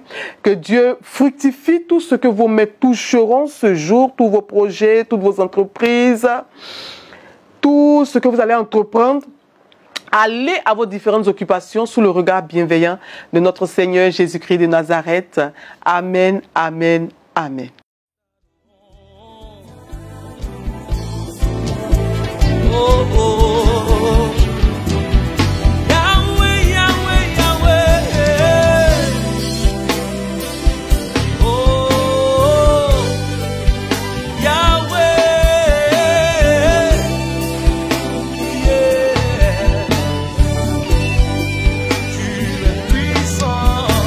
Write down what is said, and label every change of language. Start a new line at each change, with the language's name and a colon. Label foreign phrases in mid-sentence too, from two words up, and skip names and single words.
French: Que Dieu fructifie tout ce que vos mains toucheront ce jour, tous vos projets, toutes vos entreprises, tout ce que vous allez entreprendre. Allez à vos différentes occupations sous le regard bienveillant de notre Seigneur Jésus-Christ de Nazareth. Amen, amen, amen. Oh, oh, oh. Yahweh, Yahweh, Yahweh. Oh, Yahweh. Yeah. Tu es puissant.